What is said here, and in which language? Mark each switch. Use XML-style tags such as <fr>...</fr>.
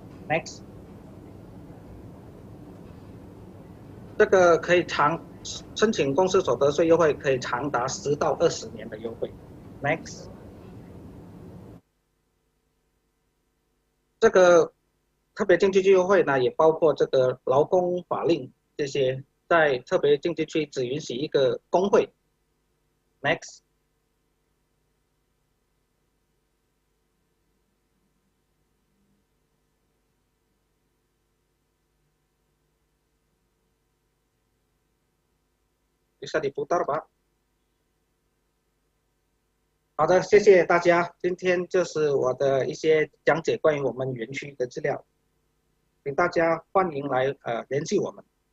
<zh>Next， 这个可以申请公司所得税优惠，可以长达10到20年的优惠。 Next， 这个特别经济区优惠呢，也包括这个劳工法令这些，在特别经济区只允许一个工会。</zh> <id>Next， bisa diputar Pak。</id> <zh>好的，谢谢大家。今天就是我的一些讲解关于我们园区的资料，请大家欢迎来联系我们。</zh>